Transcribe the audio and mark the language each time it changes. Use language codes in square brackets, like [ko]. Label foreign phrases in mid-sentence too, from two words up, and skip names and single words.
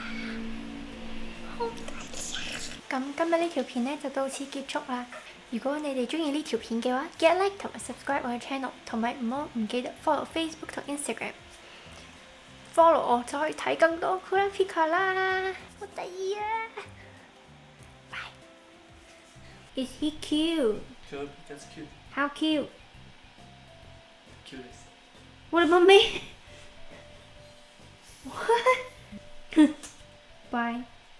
[yue] 好得意啊！咁今日呢條片呢就到此結束啦。如果你哋中意呢條片嘅話，記得 like 同埋 subscribe 我嘅 channel， 同埋唔記得 follow Facebook 同 Instagram。follow 我就可以睇更多 Kurapika 啦！好得意啊！ Bye. [en] Is he cute? Good. That's cute. How cute? Cutest. What about me? What? Bye.